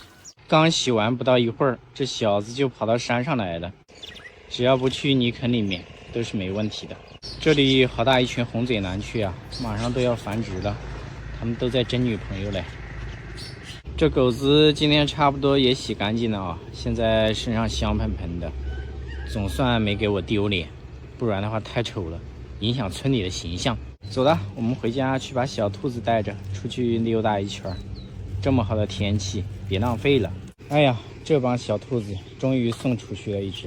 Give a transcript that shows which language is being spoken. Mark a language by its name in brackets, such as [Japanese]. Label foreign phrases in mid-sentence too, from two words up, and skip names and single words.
[Chinese] 剛洗完不到一會兒，這小子就跑到山上來了，只要不去泥坑裡面都是沒問題的。這裡好大一群紅嘴蓝雀啊，馬上都要繁殖了，他們都在爭女朋友嘞。這狗子今天差不多也洗乾淨了啊，現在身上香噴噴的，總算沒給我丟臉，不然的話太醜了，影響村裡的形象。走了，我們回家去把小兔子帶着出去溜達一圈。這麼好的天氣，別浪費了。哎呀，這幫小兔子終於送出去了一隻。